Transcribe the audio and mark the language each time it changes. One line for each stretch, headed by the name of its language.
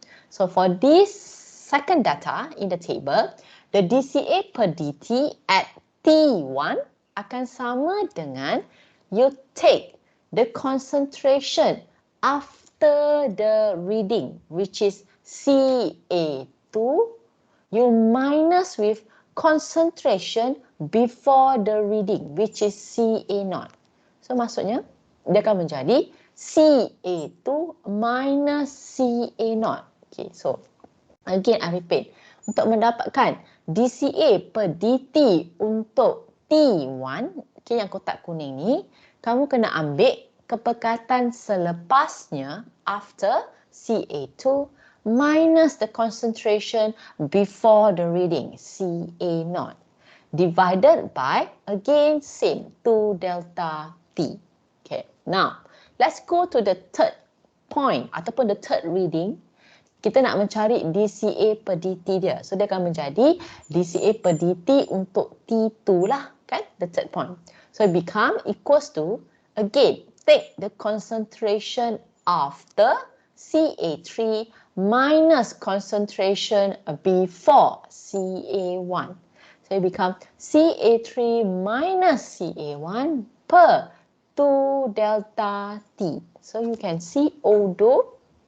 English: So for this second data in the table, the dCA per dt at T1
Malay: akan sama dengan
English: you take the concentration after the reading, which is Ca2, you minus with concentration before the reading, which is Ca0.
Malay: So maksudnya, dia akan menjadi Ca2 minus Ca0.
English: Okay, so again I repeat.
Malay: Untuk mendapatkan dCA per dt untuk T1, okay, yang kotak kuning ni, kamu kena ambil kepekatan selepasnya
English: after Ca2 minus the concentration before the reading, Ca0, divided by, again, same, 2 delta T. Okay, now, let's go to the third point ataupun the third reading.
Malay: Kita nak mencari dCA per dt dia. So, dia akan menjadi dCA per dt untuk T2 lah, kan?
English: The third point. So, it become equals to, again, take the concentration after Ca3 minus concentration before Ca1. So it becomes Ca3 minus Ca1 per 2 delta T. So you can see although